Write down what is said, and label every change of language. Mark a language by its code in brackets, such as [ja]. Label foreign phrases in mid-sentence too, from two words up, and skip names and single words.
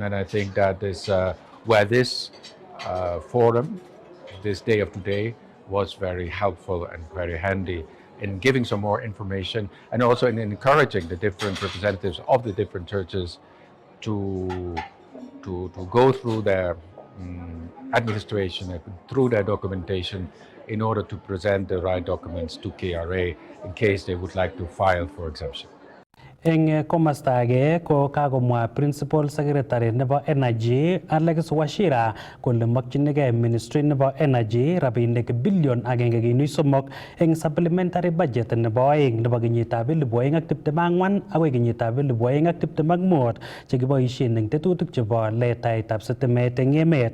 [en] And I think that is where this forum, this day of today, was very helpful and very handy in giving some more information, and also in encouraging the different representatives of the different churches to go through their administration and through their documentation in order to present the right documents to KRA in case they would like to file for exemption. [kln] Eng komasta age ko kagomwa [en] Principal Secretary [kln] nebo Energy Alex Wachira kole makchinigei Ministry nebo Energy rabinik billion 1.3 eng [en] supplementary budget [kln] nebo aeng nebo kenyitab 2024 agoi kenyitab 2025 chekiboisien eng tetutik chebo letaitab sitimet eng emet.